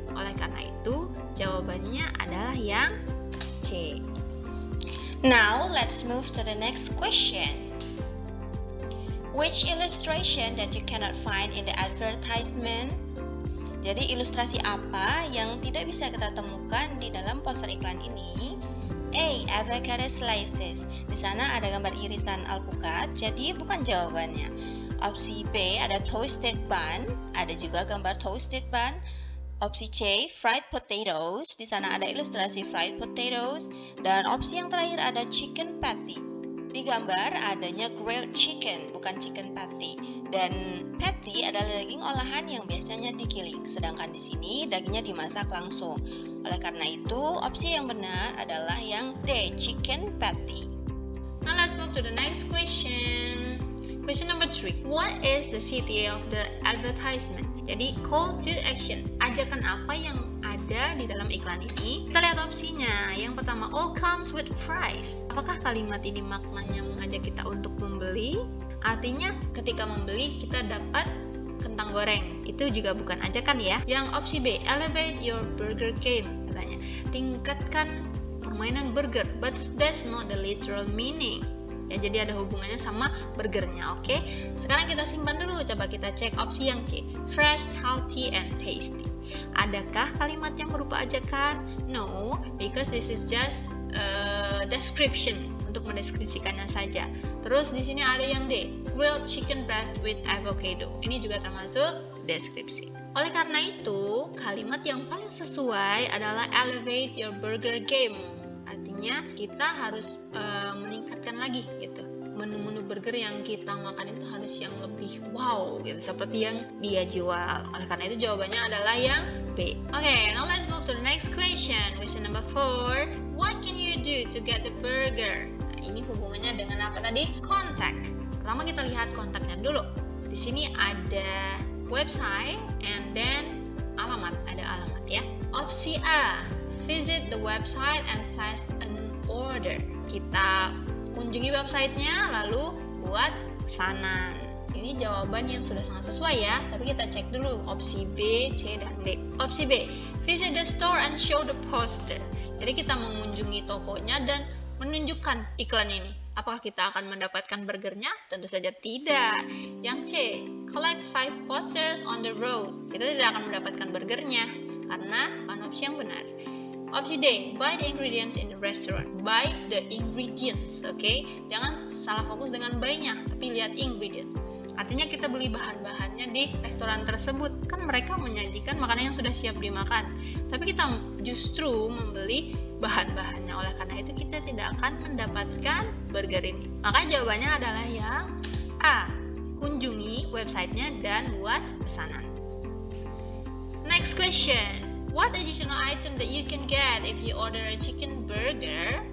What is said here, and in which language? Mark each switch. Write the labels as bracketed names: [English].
[Indonesian] Oleh karena itu, jawabannya adalah yang C. [English] Now, let's move to the next question. Which illustration that you cannot find in the advertisement? [Indonesian] Jadi ilustrasi apa yang tidak bisa kita temukan di dalam poster iklan ini? A. [English] Avocado slices. [Indonesian] Di sana ada gambar irisan alpukat, jadi bukan jawabannya. Opsi B ada toasted bun, ada juga gambar toasted bun. Opsi C, fried potatoes. Di sana ada ilustrasi fried potatoes. Dan opsi yang terakhir ada chicken patty. Di gambar adanya grilled chicken, bukan chicken patty. Dan patty adalah daging olahan yang biasanya digiling, sedangkan di sini dagingnya dimasak langsung. Oleh karena itu, opsi yang benar adalah yang D, chicken patty. [English] Now let's move to the next question. Question number 3. What is the city of the advertisement? [Indonesian] Jadi call to action, ajakan apa yang ada di dalam iklan ini? Kita lihat opsinya. Yang pertama, [English] all comes with fries. [Indonesian] Apakah kalimat ini maknanya mengajak kita untuk membeli? Artinya ketika membeli kita dapat kentang goreng. Itu juga bukan ajakan ya. Yang opsi B, [English] elevate your burger game, [Indonesian] katanya. Tingkatkan permainan burger, [English] but that's not the literal meaning. [Indonesian] Ya, jadi ada hubungannya sama burgernya, oke? Sekarang kita simpan dulu, coba kita cek opsi yang C, [English] fresh, healthy, and tasty. [Indonesian] Adakah kalimat yang berupa ajakan? [English] No, because this is just description, [Indonesian] untuk mendeskripsikannya saja. Terus di sini ada yang D, [English] grilled chicken breast with avocado. [Indonesian] Ini juga termasuk deskripsi. Oleh karena itu, kalimat yang paling sesuai adalah [English] elevate your burger game. [Indonesian] Artinya kita harus meningkatkan lagi gitu. Menu-menu burger yang kita makan itu harus yang lebih wow gitu, seperti yang dia jual. Oleh karena itu jawabannya adalah yang B. [English] Okay, now let's move to the next question. Question number 4. What can you do to get the burger? [Indonesian] Nah, ini hubungannya dengan apa tadi? Contact. Pertama kita lihat kontaknya dulu. Di sini ada website and then alamat, ada alamat ya. [English] Opsi A, visit the website and place an order. [Indonesian] Kita kunjungi websitenya lalu buat pesanan. Ini jawaban yang sudah sangat sesuai ya, tapi kita cek dulu opsi B, C, dan D. Opsi B, [English] visit the store and show the poster. [Indonesian] Jadi kita mengunjungi tokonya dan menunjukkan iklan ini. Apakah kita akan mendapatkan burgernya? Tentu saja tidak. [English] Yang C, collect 5 posters on the road. [Indonesian] Kita tidak akan mendapatkan burgernya karena bukan opsi yang benar. [English] Opsi D, buy the ingredients in the restaurant. Buy the ingredients, oke? [Indonesian] Jangan salah fokus dengan buy-nya, tapi lihat ingredients. Artinya kita beli bahan-bahannya di restoran tersebut. Kan mereka menyajikan makanan yang sudah siap dimakan. Tapi kita justru membeli bahan-bahannya. Oleh karena itu kita tidak akan mendapatkan burger ini. Maka jawabannya adalah yang A, kunjungi websitenya dan buat pesanan. [English] Next question. What additional item that you can get if you order a chicken burger?